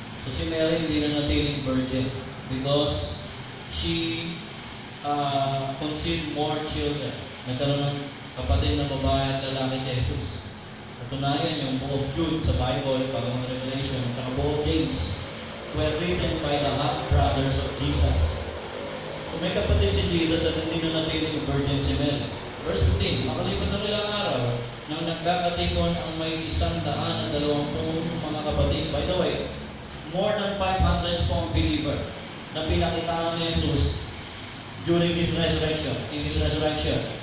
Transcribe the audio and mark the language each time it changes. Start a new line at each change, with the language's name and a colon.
Filipino: So si Mary hindi na natiling virgin
English: because she conceived more children.
Filipino: Nagkaroon ng kapatid na babae at lalaki si Jesus. Katunayan yung
English: Book of Jude sa Bible, Bagong Revelation, at saka Book of James were written by the half-brothers of Jesus.
Filipino: So may kapatid si Jesus at hindi na natiling virgin si Mary. Verse 15, makalipas ang ilang araw, nang nagkakatipon ang may 120 mga kapatid.
English: By the way, more than 500 po ang believer
Filipino: na pinakitaan ni Jesus
English: during His resurrection, in His resurrection.